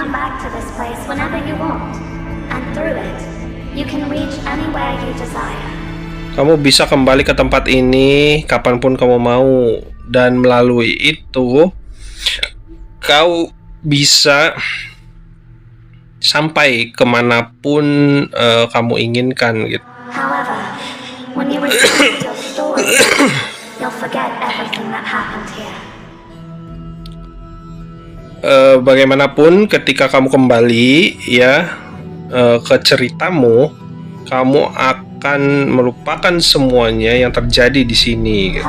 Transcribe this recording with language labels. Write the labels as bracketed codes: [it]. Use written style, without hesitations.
[en] can come back to this place whenever you want, and through it, you can reach anywhere you desire. [id] Kamu bisa kembali ke tempat ini kapanpun kamu mau, dan melalui itu kau bisa sampai kemanapun kamu inginkan gitu. [en] However, when you return to your story, you'll forget everything that happened here. [id] Bagaimanapun ketika kamu kembali ya ke ceritamu, kamu akan melupakan semuanya yang terjadi di sini gitu.